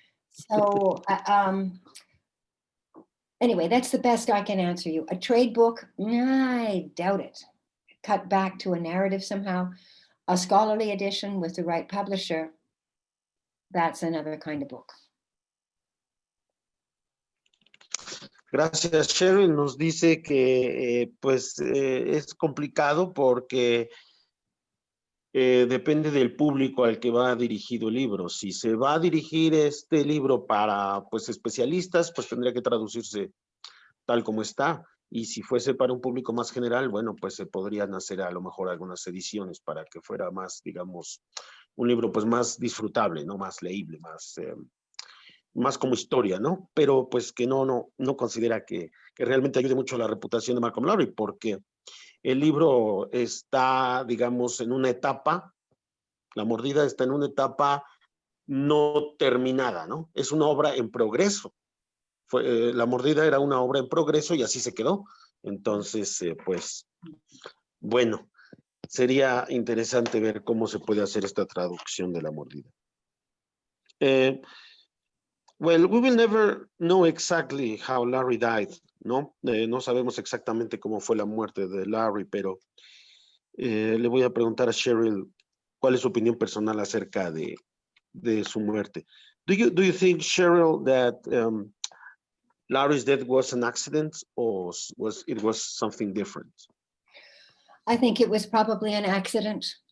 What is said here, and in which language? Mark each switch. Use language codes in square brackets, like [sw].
[en] So anyway, that's the best I can answer you. A trade book, I doubt it. Cut back to a narrative somehow. A scholarly edition with the right publisher, that's another kind of book. [es] Gracias, Sherrill. Nos dice que es complicado porque depende del público al que va dirigido el libro. Si se va a dirigir este libro para pues especialistas, pues tendría que traducirse tal como está. Y si fuese para un público más general, bueno, pues se podrían hacer a lo mejor algunas ediciones para que fuera más, digamos, un libro pues más disfrutable, ¿no? Más leíble, más como historia, ¿no? Pero pues que no considera que realmente ayude mucho a la reputación de Malcolm Lowry, porque el libro está, digamos, en una etapa, La mordida está en una etapa no terminada, ¿no? Es una obra en progreso. La mordida era una obra en progreso y así se quedó. Entonces, pues, bueno, sería interesante ver cómo se puede hacer esta traducción de La mordida. [en] Well, we will never know exactly how Larry died, [es] ¿no? No sabemos exactamente cómo fue la muerte de Larry, pero le voy a preguntar a Sherrill cuál es su opinión personal acerca de su muerte. [en] Do you think, Sherrill, that Larry's death was an accident or was something different? I think it was probably an accident.